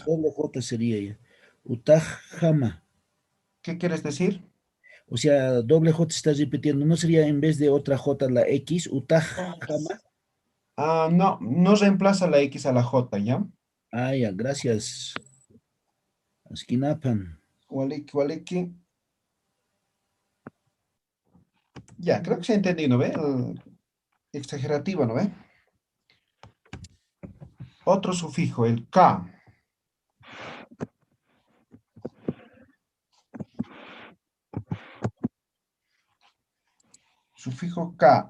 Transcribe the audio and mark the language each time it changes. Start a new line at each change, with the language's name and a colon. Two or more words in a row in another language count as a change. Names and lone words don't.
Spanish: Doble J sería ya. Utahama. ¿Qué quieres decir? O sea, doble J está repitiendo. ¿No sería en vez de otra J la X? Utahama. Ah, no, no reemplaza la X a la J, ¿ya? Ah, ya, gracias. Askinapan.
Aymara: Waliki, waliki.
Spanish: Ya, creo que se ha entendido, ¿no ve? El exagerativo, ¿no ve? Otro sufijo, el K. Sufijo K.